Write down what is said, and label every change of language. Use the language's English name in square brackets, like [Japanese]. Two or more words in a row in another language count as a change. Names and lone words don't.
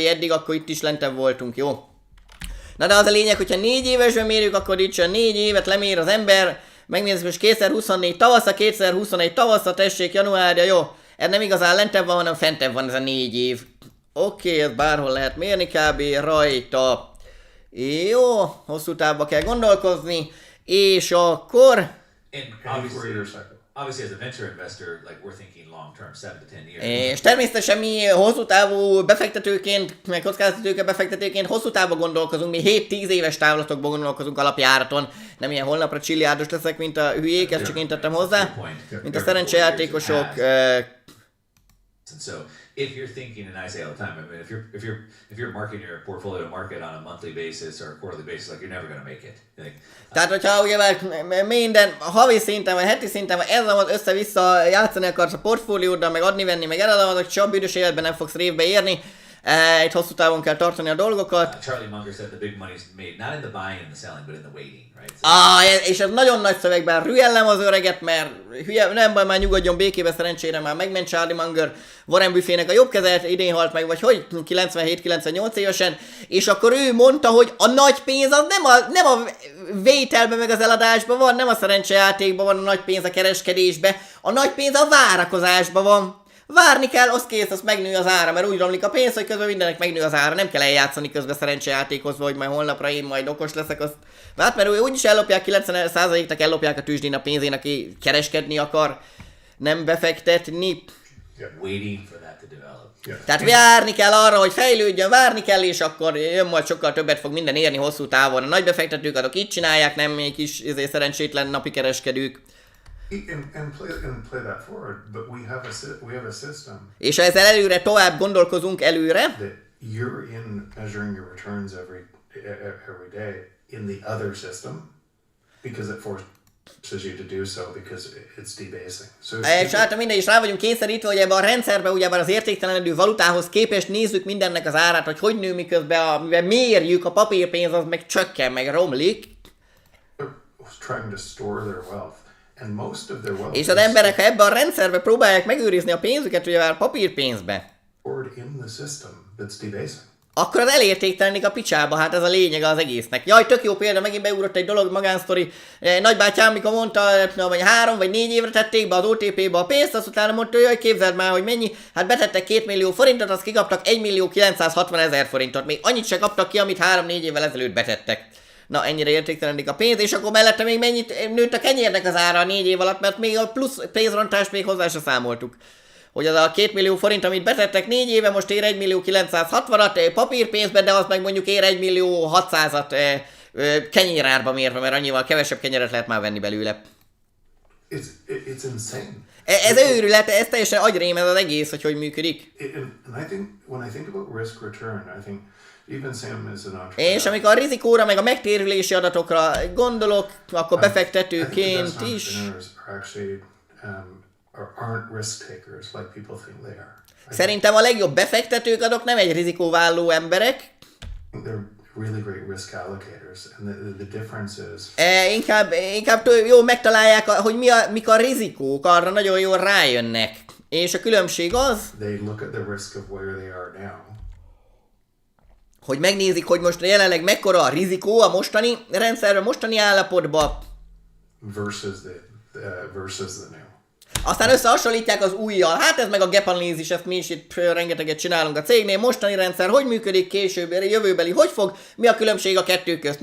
[Hungarian] Eddig, akkor itt is lentebb voltunk, jó? Na de az a lényeg, hogyha 4 évesben mérjük, akkor itt sem 4 évet lemér az ember, megnézzük most 2024 tavasza, 2021 tavasza, tessék, januárja, jó? Ez nem igazán lentebb van, hanem fentebb van ez a 4 év. Oké, ez bárhol lehet mérni kb. Rajta. Jó, hosszú távba kell gondolkozni, és akkor... [English] Obviously, as a venture investor, like we're thinking long term, 7 to 10 years. [Hungarian] És természetesen mi hosszú távú befektetőként, meg kockázatőke befektetőként hosszú távban gondolkozunk, mi 7-10 éves távlatokban gondolkozunk alapjáraton. Nem ilyen holnapra csilliárdos leszek, mint a hülyék, ezt csak én tettem hozzá, mint a szerencsejátékosok. [English] And so, if you're thinking, and I say all the time, I mean, if you're marking your portfolio to market on a monthly basis or a quarterly basis, like you're never going to make it. Like, [Hungarian] tehát, hogyha ugye minden havi szinten, vagy heti szinten, vagy ez az össze-vissza játszani akarsz a portfólióddal, meg adni-venni, meg eladni, hogy csak büdös életben nem fogsz révbe érni. Egy hosszú távon kell tartani a dolgokat. [English] Charlie Munger said the big money's made not in the buying and the selling, but in the waiting, right? So, [Hungarian] És ez nagyon nagy szövegben rühellem az öreget, mert hülye, nem baj, már nyugodjon békébe, szerencsére már megment Charlie Munger, Warren Buffetnek a jobb kezelt, idén halt meg, vagy hogy 97-98 évesen, és akkor ő mondta, hogy a nagy pénz az nem a vételben meg az eladásban van, nem a szerencsejátékban van a nagy pénz a kereskedésben, a nagy pénz a várakozásban van. Várni kell, az kész, az megnő az ára, mert úgy romlik a pénz, hogy közben mindenek megnő az ára, nem kell eljátszani közben szerencsejátékozva, hogy majd holnapra én majd okos leszek, azt... Hát mert úgyis ellopják, 90%-nak ellopják a tőzsdén a pénzén, aki kereskedni akar, nem befektetni. [English] waiting for that to develop. [Hungarian] Tehát várni kell arra, hogy fejlődjön, várni kell, és akkor jön majd sokkal többet fog minden érni hosszú távon. A nagy befektetők azok így csinálják, nem még kis szerencsétlen napi kereskedők. [English] And play that forward, but we have a system. [Hungarian] És ha ezzel előre tovább gondolkozunk előre, [English] that you're in measuring your returns every day in the other system because it forces you to do so because it's debasing. So [Hungarian] és hát minden is rá vagyunk kényszerítve, hogy ebben a rendszerben ugyebár az értéktelenedő valutához képest nézzük mindennek az árát, hogy nő, miközben mivel mérjük, a papírpénz az meg csökken, meg romlik. [English] Trying to store their wealth. And most of their wealth [Hungarian] és az emberek, ha ebben a rendszerben próbálják megőrizni a pénzüket, ugyebár papírpénzbe, [English] in the system that's debasing. [Hungarian] akkor az elértéktelenik a picsába, hát ez a lényege az egésznek. Jaj, tök jó példa, megint beugrott egy dolog, magánsztori. Nagybátyám, mikor mondta, hogy 3 vagy 4 évre tették be az OTP-be a pénzt, azt utána mondta, hogy képzeld már, hogy mennyi, hát betettek 2 millió forintot, azt kikaptak 1.960.000 forintot. Még annyit se kaptak ki, amit 3-4 évvel ezelőtt betettek. Na, ennyire értéktelenik a pénz, és akkor mellette még mennyit nőtt a kenyérnek az ára a 4 év alatt, mert még a plusz pénzrontást még hozzá se számoltuk. Hogy az a 2 millió forint, amit betettek 4 éve, most ér 1.960.000 papírpénzben, de az meg mondjuk ér 1.600.000 kenyérárba mérve, mert annyival kevesebb kenyeret lehet már venni belőle. [English] It's insane. [Hungarian] Ez őrület, ez teljesen agyrém ez az egész, hogy működik. [English] And I think when I think about risk return, I think Even same as an entrepreneur. [Hungarian] És amikor a rizikóra, meg a megtérülési adatokra gondolok, akkor [English] I think the [Hungarian] befektetőként [English] best is. entrepreneurs are actually aren't risk takers like people think they are. [Hungarian] Szerintem a legjobb befektetők azok nem egy rizikóválló emberek, [English] They're really great risk allocators, and the difference is [Hungarian] inkább jól megtalálják, hogy mik a rizikók, arra nagyon jól rájönnek. És a különbség az, [English] they look at the risk of where they are now, [Hungarian] hogy megnézik, hogy most jelenleg mekkora a rizikó a mostani rendszerben, mostani állapotban, [English] versus the new. [Hungarian] aztán összehasonlítják az újjal. Hát ez meg a [English] gap analysis, [Hungarian] ezt mi is itt rengeteget csinálunk a cégnél. Mostani rendszer hogy működik, később, jövőbeli hogy fog, mi a különbség a kettő közt.